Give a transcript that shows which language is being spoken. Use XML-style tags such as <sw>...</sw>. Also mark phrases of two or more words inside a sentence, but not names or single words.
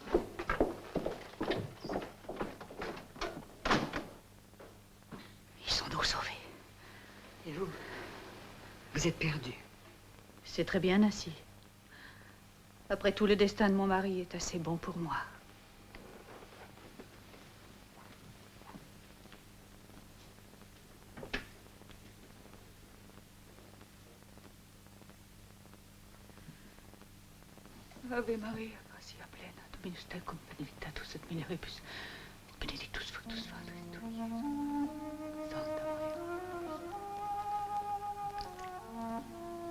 <fr>Ils sont donc sauvés. Et vous? Vous êtes perdu. C'est très bien ainsi. Après tout, le destin de mon mari est assez bon pour moi.</fr> <la>Ave Maria, gratia plena, Dominus tecum, benedictatus et mulieribus, benedictus fructus ventris tui, Santa Maria.</la>